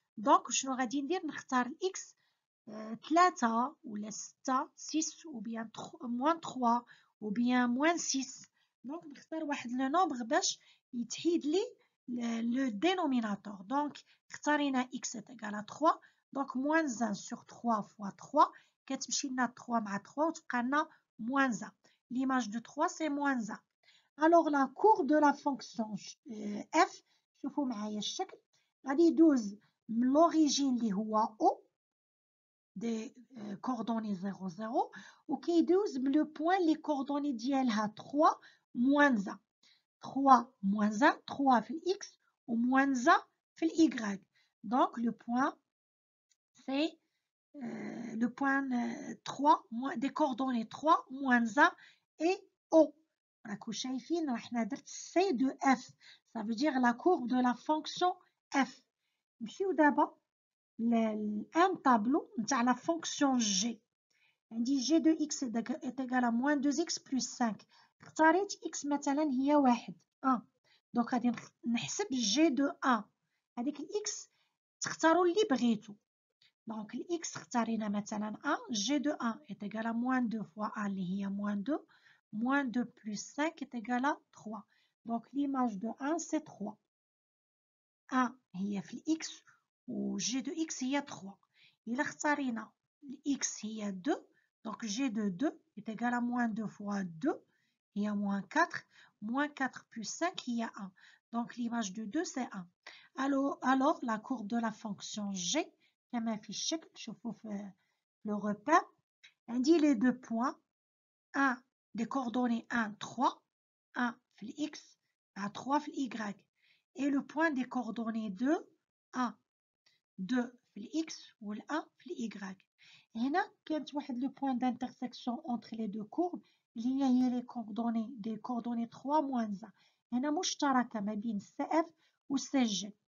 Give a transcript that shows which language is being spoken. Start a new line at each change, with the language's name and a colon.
Arabic: دونك شنو غادي ندير؟ نختار الاكس 3 ولا 6
French: ou bien moins 3 ou bien moins 6.
Arabic: دونك نختار واحد لو نومبر باش يتحيد لي
French: le dénominateur. Donc,
Arabic: اختارينا
French: x est égal à 3. Donc, moins 1 sur 3 fois 3.
Arabic: كتمشي لنا 3 مع 3 وتبقى لنا
French: moins 1. L'image de 3, c'est moins 1. Alors, la courbe de la fonction f,
Arabic: شوفوا معايا الشكل. غادي يدوز من
French: l'origine
Arabic: اللي هو
French: O des coordonnées 0, 0
Arabic: وكيدوز من
French: le point les coordonnées
Arabic: ديالها
French: 3 moins 1. 3 moins 1, 3 في x ou moins 1 في y. Donc, le point, c'est le point 3, des coordonnées 3, moins 1 et O.
Arabic: راكو شايفين راح درت C de F.
French: Ça veut dire la courbe de la fonction F.
Arabic: نمشيو دابا
French: un tableau
Arabic: نتاع
French: la fonction G.
Arabic: عندي
French: G de x est égal à moins 2x plus 5.
Arabic: اختاريت x مثلا هي 1. دونك غادي نحسب G de 1. هذيك الإكس تختاروا اللي بغيتو. دونك الإكس اختارينا مثلا 1.
French: G de 1 est égal à moins 2 fois 1
Arabic: اللي هي
French: moins 2. Moins 2 plus 5 est égal à 3. Donc l'image de 1 c'est 3.
Arabic: 1 هي في الإكس و G de x هي 3. إلا اختارينا الإكس هي 2.
French: Donc G de 2 est égal à moins 2 fois 2. Il y a moins 4. Moins 4 plus 5, il y a 1. Donc l'image de 2, c'est 1. Alors, la courbe de la fonction G, comme affiché, je vous fais le repère, indique les deux points. 1 des coordonnées 1, 3. 1 في x, à 3 في y. Et le point des coordonnées 2, 1, 2 في x ou 1 في y.
Arabic: هنا كانت واحد
French: le point d'intersection entre les deux courbes
Arabic: اللي هي
French: les coordonnées des coordonnées 3 moins 1.
Arabic: هنا مشتركة ما بين CF و CG.